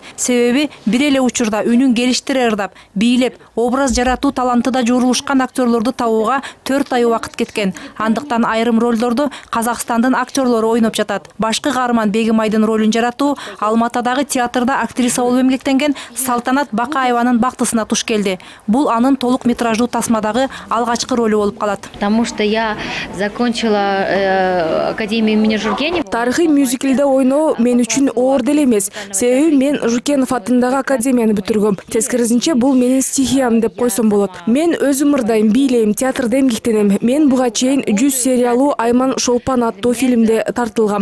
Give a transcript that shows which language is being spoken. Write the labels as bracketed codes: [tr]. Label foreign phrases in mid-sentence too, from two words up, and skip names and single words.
[ky] Себеби бир эле учурда үнүн келиштире ырдап, бийлеп, образ жаратуу таланты да журулушкан актерлорду табууга 4 ай убакыт кеткен. Андыктан айрым ролдорду Казакстандын актерлору ойноп жатат. Башкы каарман Бегимайдын ролун жаратуу Алматадагы театрда актриса болуп эмгектенген Салтанат Бакаеванын бактысына туш келди. Бул анын толук метраждуу тасмадагы алгачкы ролу болуп калат. [ru] Потому что я закончила Академию имени Жургенева. [ky] Тарыхый мюзиклде ойноо мен үчүн оор деле эмес. Себеби мен Жургенов атындагы академияны бүтүргөм. Тескерисинче бул менин стихиям деп койсом болот. Мен өзүм ырдайм, бийлейм, театрда эмгектенем. Мен буга чейин 100 сериялуу Айман Шолпан аттуу фильмде тартылгам.